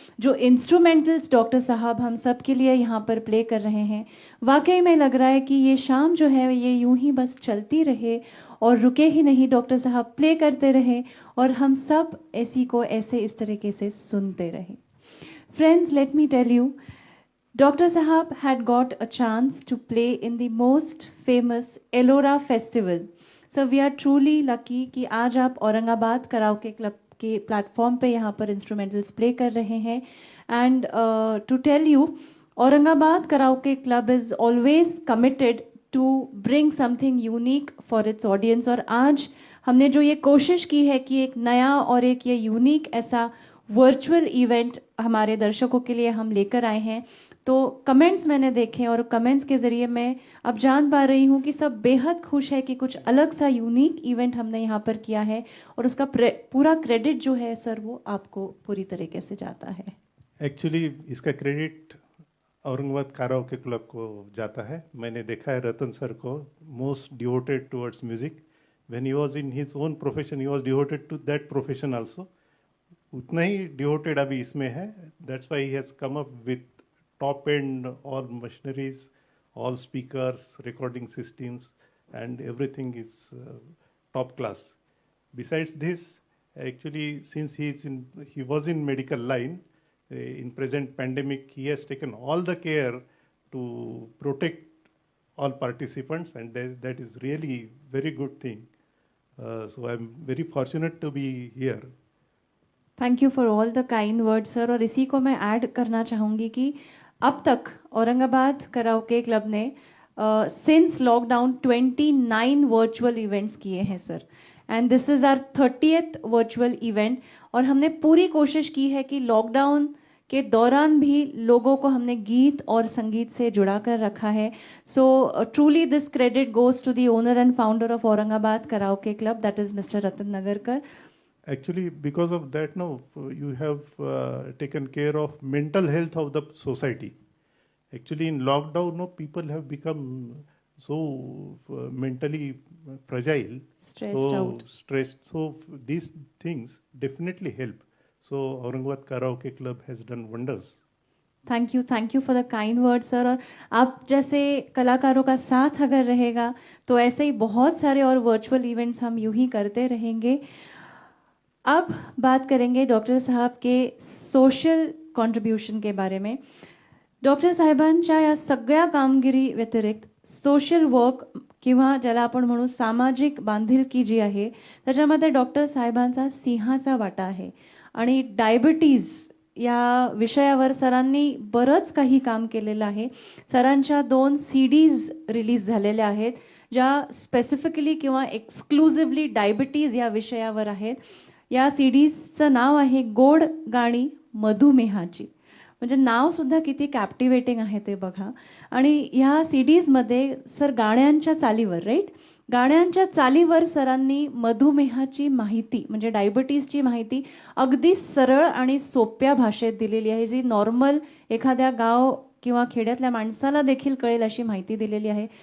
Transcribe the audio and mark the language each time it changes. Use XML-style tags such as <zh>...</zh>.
<hi>जो instrumentals doctor साहब हम सब के लिए यहाँ पर प्ले कर रहे हैं, वाकई में लग रहा है कि ये शाम जो है ये यूं ही बस चलती रहे और रुके ही नहीं, डॉक्टर साहब प्ले करते रहे और हम सब ऐसी को ऐसे इस तरीके से सुनते रहे.</hi> <en>Friends, let me tell you, Dr. Sahab had got a chance to play in the most famous Ellora festival. So we are truly lucky</en> <hi>कि आज आप औरंगाबाद कराओके क्लब के प्लेटफॉर्म पे यहाँ पर इंस्ट्रूमेंटल्स प्ले कर रहे हैं.</hi> <en>And to tell you, Aurangabad karaoke club is always committed to bring something unique for its audience.</en> <hi>और आज हमने जो ये कोशिश की है कि एक नया और एक ये यूनिक ऐसा वर्चुअल इवेंट हमारे दर्शकों के लिए हम लेकर आए हैं. तो कमेंट्स मैंने देखे और कमेंट्स के ज़रिए मैं अब जान पा रही हूँ कि सब बेहद खुश है कि कुछ अलग सा यूनिक इवेंट हमने यहाँ पर किया है और उसका पूरा क्रेडिट जो है सर वो आपको पूरी तरीके से जाता है. एक्चुअली इसका क्रेडिट औरंगाबाद कराओके क्लब को जाता है. मैंने देखा है रतन सर को</hi> <en>Most devoted towards music. When he was in his own profession he was devoted to that profession also.</en> <hi>उतना ही डिवोटेड अभी इसमें है.</hi> <en>That's why he has come up with top end all machineries, all speakers, recording systems, and everything is top class. Besides this, actually, since he was in medical line, in present pandemic, he has taken all the care to protect all participants, and that is really very good thing. So I'm very fortunate to be here. Thank you for all the kind word</en> <hi>sir. और इसी को मैं add करना चाहूँगी कि अब तक Aurangabad karaoke club ने सिंस लॉकडाउन 29 वर्चुअल इवेंट्स किए हैं sir.</hi> <en>And this is our 30th virtual event.</en> <hi>और हमने पूरी कोशिश की है कि लॉकडाउन के दौरान भी लोगों को हमने गीत और संगीत से जुड़ा कर रखा है.</hi> <en>So truly this credit goes to the owner and founder of Aurangabad karaoke club, that is mister Ratan Nagarkar. Actually, because of that, no, you have taken care of mental health of the society. Actually, in lockdown, no, people have become so mentally fragile, Stressed out. stressed. So these things definitely help. So Aurangabad Karaoke Club has done wonders. Thank you for the kind word sir.</en> <hi>और आप जैसे कलाकारों का साथ अगर रहेगा तो ऐसे ही बहुत सारे और वर्चुअल इवेंट्स हम यूं ही करते रहेंगे. अब बात करेंगे डॉक्टर साहब के सोशल कॉन्ट्रीब्युशन के बारे में.</hi> <mr>डॉक्टर साहेबांच्या या सगळ्या कामगिरी व्यतिरिक्त सोशल वर्क किंवा ज्याला आपण म्हणू सामाजिक बांधिलकी जी आहे त्याच्यामध्ये डॉक्टर साहेबांचा सिंहाचा वाटा आहे. आणि डायबिटीज या विषयावर सरांनी बरंच काही काम केलेलं आहे. सरांच्या 2 CDs रिलीज झालेल्या आहेत ज्या स्पेसिफिकली किंवा एक्सक्लुझिव्हली डायबिटीज या विषयावर आहेत. या CDsचं नाव आहे गोड गाणी मधुमेहाची. म्हणजे नावसुद्धा किती कॅप्टिवेटिंग आहे ते बघा. आणि ह्या CDsमध्ये सर गाण्यांच्या चालीवर गाण्यांच्या चालीवर सरांनी मधुमेहाची माहिती म्हणजे डायबिटीजची माहिती अगदी सरळ आणि सोप्या भाषेत दिलेली आहे, जी नॉर्मल एखाद्या गाव किंवा खेड्यातल्या माणसाला देखील कळेल अशी माहिती दिलेली आहे.</mr>